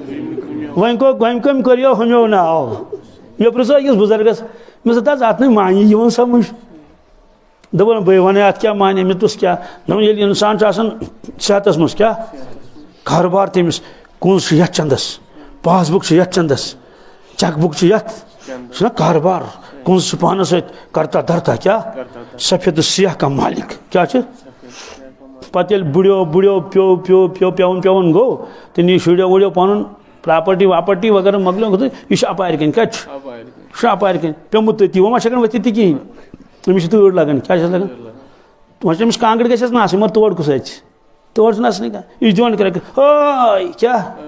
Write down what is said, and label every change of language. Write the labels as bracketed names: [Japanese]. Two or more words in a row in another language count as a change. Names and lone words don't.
[Kashmiri] وۄنۍ کٔمۍ کٔرِو ہُمیو ناو مےٚ پرٛژھو أکِس بُزرگس مےٚ دوٚپ دَپ اَتھ نہٕ معنی یِوان سمجھ دوٚپُن بٕے وَنے اَتھ کیٛاہ معنی مےٚ دوٚپُس کیٛاہ دوٚپُن ییٚلہِ اِنسان چھُ آسان صحتَس منٛز کیٛاہ کارٕبار تٔمِس کُنٛز چھِ یَتھ چندَس [English] pass book [Kashmiri] چھِ یَتھ چندَس [English] check book [Kashmiri] چھِ یَتھ چھُنہ کارٕبار کُنٛز چھِ پانَس سۭتۍ [Urdu] کرتا دھرتا [Kashmiri] کیٛاہ [Urdu] سفید سیاہ کا مالِک [Kashmiri] کیٛاہ چھِ پَتہٕ ییٚلہِ بُڑیو پیوٚن گوٚو تہٕ نی شُریو وُڑیو پَنُن پراپرٹی واپرٹی وغیرہ مۄکلیو یہِ چھُ اَپارِ کِنۍ کَتہِ چھُ یہِ چھُ اَپارِ کِنۍ پیوٚمُت تٔتی وۄنۍ ما چھِ ہٮ۪کان ؤتھِتھ تہِ کِہیٖنۍ أمِس چھِ تۭر لگان کیٛاہ چھَس لگان وۄنۍ چھِ أمِس کانٛگٕر گژھٮ۪س نہٕ آسٕنۍ مگر تور کُس اَژِ تور چھُنہٕ اَژنٕے کانٛہہ یہِ چھُ دِوان کرٛٮ۪کہٕ ہٲے کیٛاہ